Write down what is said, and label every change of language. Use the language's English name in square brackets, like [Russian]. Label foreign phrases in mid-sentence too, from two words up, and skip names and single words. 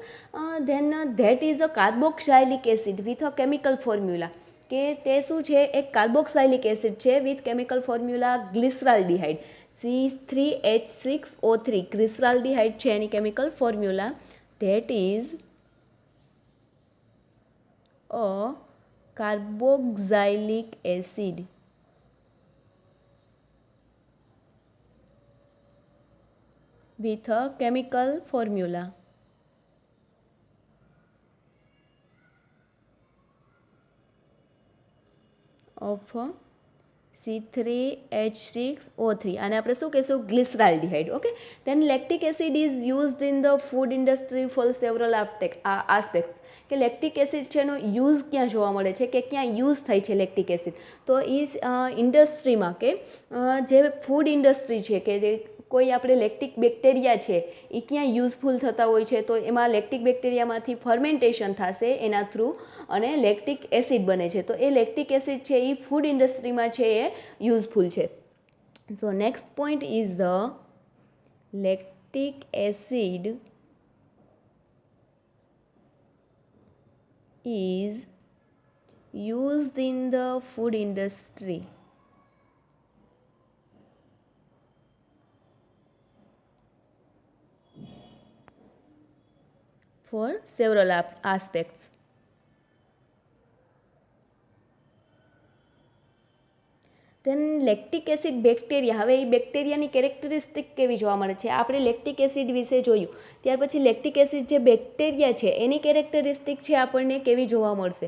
[English] Then that is a carboxylic acid with a chemical formula [Gujarati] કે તે શું છે એક [English] carboxylic acid છે with chemical formula glyceraldehyde C3H6O3 glyceraldehyde [Gujarati] છે એની [English] chemical formula. That is a carboxylic acid with a chemical formula of C3H6O3 [Gujarati] આને આપણે શું કહીશું [English] ગ્લિસરાલ્ડિહાઇડ. ઓકે, then lactic acid is used in the food industry for several aspects [Gujarati] કે [English] lactic acid [Gujarati] છે એનો યુઝ ક્યાં જોવા મળે છે કે ક્યાં યુઝ થાય છે [English] lactic acid. [Gujarati] તો એ ઇન્ડસ્ટ્રીમાં કે જે [English] food industry [Gujarati] છે કે જે કોઈ આપણે [English] lactic bacteria [Gujarati] છે એ ક્યાં યુઝફુલ થતા હોય છે તો એમાં [English] lactic bacteriaમાંથી [Gujarati] ફર્મેન્ટેશન થશે [English] એના through [Gujarati] અને લેક્ટિક એસિડ બને છે. તો એ [English] lactic acid [Gujarati] છે એ [English] food industryમાં [Gujarati] છે એ યુઝફુલ છે. [English] So next point is the lactic acid is used in the food industry for several aspects. Then lactic acid bacteria, [Gujarati] હવે એ બેક્ટેરિયાની કેરેક્ટરિસ્ટિક કેવી જોવા મળે છે આપણે [English] lactic acid [Gujarati] વિશે જોયું. ત્યાર પછી [English] lactic acid [Gujarati] જે બેક્ટેરિયા છે એની કેરેક્ટરિસ્ટિક છે આપણને કેવી જોવા મળશે.